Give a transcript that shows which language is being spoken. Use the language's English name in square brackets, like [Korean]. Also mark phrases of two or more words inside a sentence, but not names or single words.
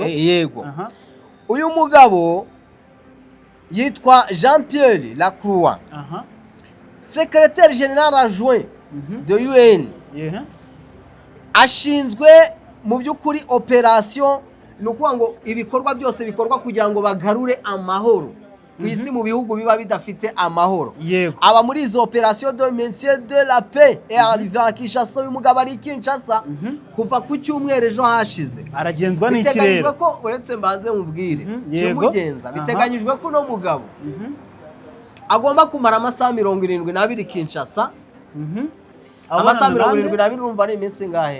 [Kinyarwanda] Yego. Uyu mugabo yitwa Jean-Pierre Lacroix, [French] secrétaire général adjoint de UN. [Kinyarwanda] Ashinzwe mu by'ukuri operation, nukuvuga ngo ibikorwa byose bikorwa kugira ngo bagarure amahoro ku isi mu bihugu biba bidafite amahoro. Aba muri izo [French] operation de maintien de la paix et arrivé à Kinshasa. [Kinyarwanda] Uyu mugabo ari Kinshasa kuva ku cyumweru ejo hashize. Aragenzwa n'iki rero? Biteganyijwe ko uretse mbanze mubwire kimugenza, biteganyijwe ko no mugabo agomba kumara amasaha 72 Kinshasa. Amasaha 72 urumva ari iminsi ngahe?